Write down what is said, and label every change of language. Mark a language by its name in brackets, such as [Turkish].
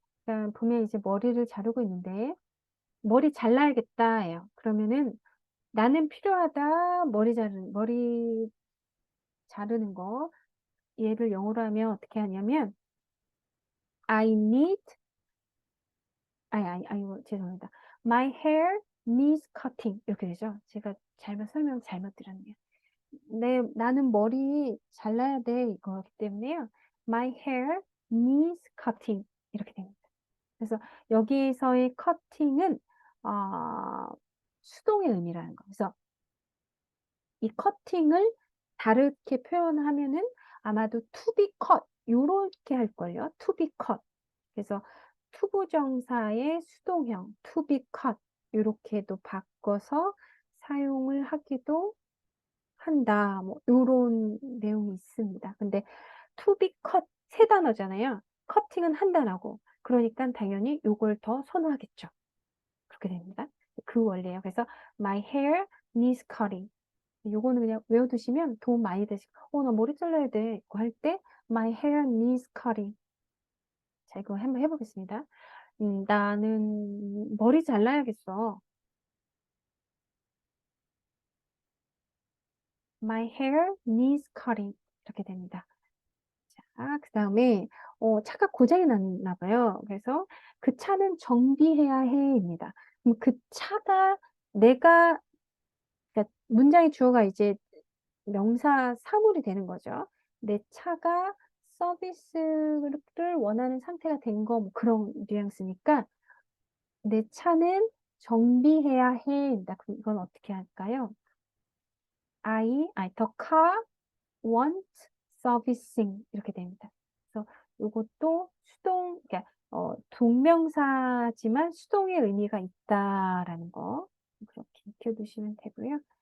[Korean] 그러니까 보면 이제 머리를 자르고 있는데, 머리 잘라야겠다예요. 그러면은 나는 필요하다. 머리 자르는 거. 얘를 영어로 하면 어떻게 하냐면 [English] I need [Korean] 죄송합니다. [English] My hair needs cutting [Korean] 이렇게 되죠. 제가 설명 잘못 드렸네요. 나는 머리 잘라야 돼 이거기 때문에요. [English] My hair needs cutting [Korean] 이렇게 됩니다. 그래서 여기에서의 cutting은 수동의 의미라는 거. 그래서 이 cutting을 다르게 표현하면은 아마도 [English] to be cut [Korean] 요렇게 할걸요. [English] to be cut. [Korean] 그래서 투부정사의 수동형 [English] to be cut [Korean] 이렇게도 바꿔서 사용을 하기도 한다. 뭐 요런 내용이 있습니다. 근데 [English] to be cut [Korean] 세 단어잖아요. 커팅은 한 단어고 그러니까 당연히 요걸 더 선호하겠죠. 그렇게 됩니다. 그 원리예요. 그래서 [English] my hair needs cutting. [Korean] 요거는 그냥 외워두시면 도움 많이 되실 거예요. 나 머리 잘라야 돼. 이거 할 때 [English] my hair needs cutting. [Korean] 자, 이거 한번 해보겠습니다. 나는 머리 잘라야겠어. [English] My hair needs cutting. [Korean] 이렇게 됩니다. 자, 그 다음에 차가 고장이 났나 봐요. 그래서 그 차는 정비해야 해입니다. 그럼 그 차가 내가 문장의 주어가 이제 명사 사물이 되는 거죠. 내 차가 서비스를 원하는 상태가 된 거, 뭐 그런 뉘앙스니까 내 차는 정비해야 해입니다. 그럼 이건 어떻게 할까요? [English] the car wants servicing [Korean] 이렇게 됩니다. 그래서 이것도 수동, 그러니까 동명사지만 수동의 의미가 있다라는 거 그렇게 익혀두시면 되고요.